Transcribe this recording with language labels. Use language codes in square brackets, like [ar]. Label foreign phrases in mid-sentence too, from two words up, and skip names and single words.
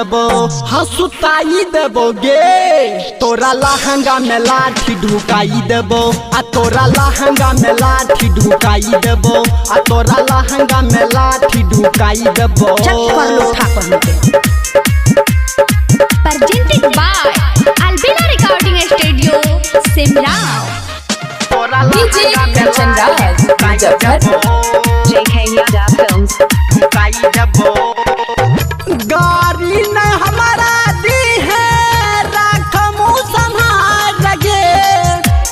[anp] देबौ गे तोरा लहंगा में लाठी ढुकाई देबौ आ तोरा लहंगा में लाठी ढुकाई देबौ आ तोरा लहंगा में लाठी ढुकाई देबौ [en] Presented by Albina Recording Studio, Simla. [anp] तोरा डीजे कंचन राज मुजफ्फरपुर। JK Yadav Films. ढुकाई देबो गाड़ी न हमारा दी है राखमु संभाल गे